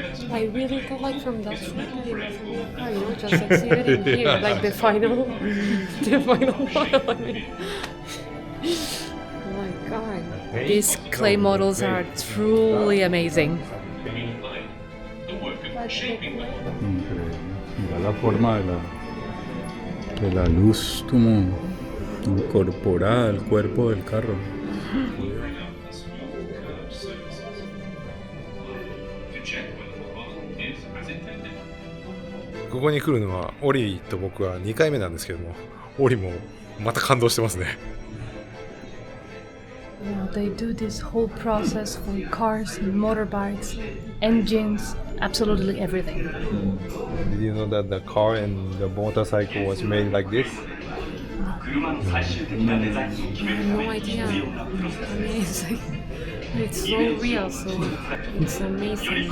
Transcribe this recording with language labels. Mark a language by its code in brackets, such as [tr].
[en] I really thought like from that shot that it was, just succeeded in here, like the final model. I mean. Oh my god. These clay models are truly amazing. [es] Increíble. Mira la forma de la luz como incorporada al cuerpo del carro. [ja] ここに来るのはオリと僕は2回目なんですけども、オリもまた感動してますね。 [en] Yeah, they do this whole process for cars, motorbikes, engines, absolutely everything. Did you know that the car and the motorcycle was made like this? No idea. I mean, it's so real, so it's amazing.